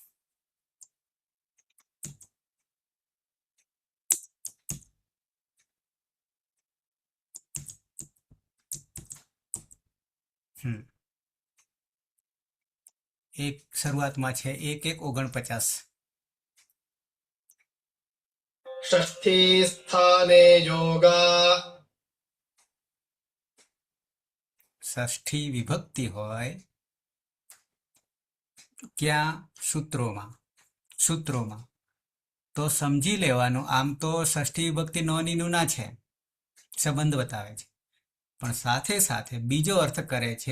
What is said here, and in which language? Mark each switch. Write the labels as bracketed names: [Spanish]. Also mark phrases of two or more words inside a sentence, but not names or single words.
[Gujarati] એક શરૂઆતમાં છે 1-1-49. [Sanskrit] षष्ठी स्थाने योगा. [Gujarati] ષષ્ઠી વિભક્તિ હોય ક્યાં? સૂત્રોમાં તો સમજી લેવાનું. આમ તો ષષ્ઠી વિભક્તિ નોની નુના છે, સંબંધ બતાવે છે, પણ સાથે સાથે બીજો અર્થ કરે છે.